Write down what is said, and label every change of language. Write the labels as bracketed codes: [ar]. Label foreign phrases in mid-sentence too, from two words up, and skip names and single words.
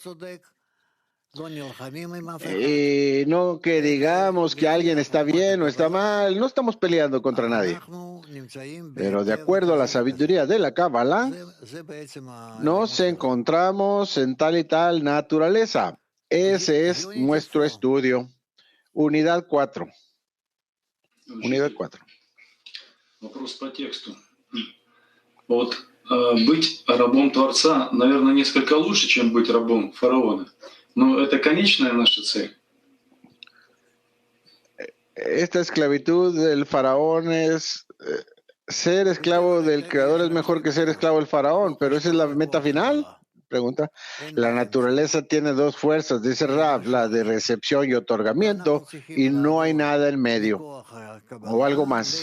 [es] Y no que digamos que alguien está bien o está mal, no estamos peleando contra nadie. Pero de acuerdo a la sabiduría de la Kabbalah, nos encontramos en tal y tal naturaleza. Ese es nuestro estudio. Unidad 4. Unidad 4. [ru] Вопрос по тексту. Вот быть рабом Творца, наверное, несколько лучше, чем быть рабом фараона. Но это конечная наша цель. [es] Esta esclavitud del faraón es ser esclavo del Creador es mejor que ser esclavo del faraón, pero esa es la meta final. Pregunta. La naturaleza tiene dos fuerzas, dice Rab, la de recepción y otorgamiento, y no hay nada en medio, o algo más.